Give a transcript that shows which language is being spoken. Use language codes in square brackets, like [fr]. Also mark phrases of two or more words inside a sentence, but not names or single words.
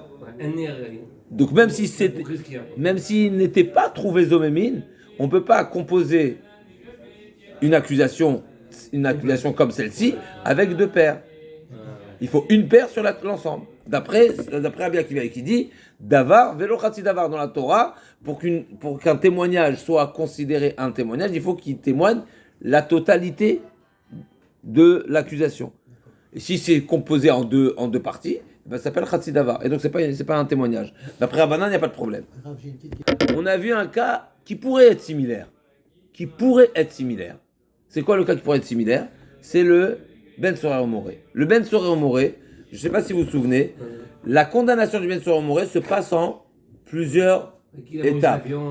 [fr] Donc même s'ils n'étaient pas trouvés zomémine, on peut pas composer une accusation comme celle-ci avec deux paires. Il faut une paire sur l'ensemble. D'après Rabbi Akiva qui dit [he] דבר ולא חצי דבר [fr] dans la Torah, pour qu'un témoignage soit considéré un témoignage, il faut qu'il témoigne la totalité de l'accusation. Et si c'est composé en deux parties, ça s'appelle [he] חצי דבר. [fr] Et donc c'est pas un témoignage. D'après Rabbanan, il n'y a pas de problème. On a vu un cas qui pourrait être similaire. C'est quoi le cas qui pourrait être similaire? C'est le Ben Sorer Moré. Le Ben Sorer Moré, je ne sais pas si vous vous souvenez, la condamnation du Ben Sorer Moré se passe en plusieurs étapes.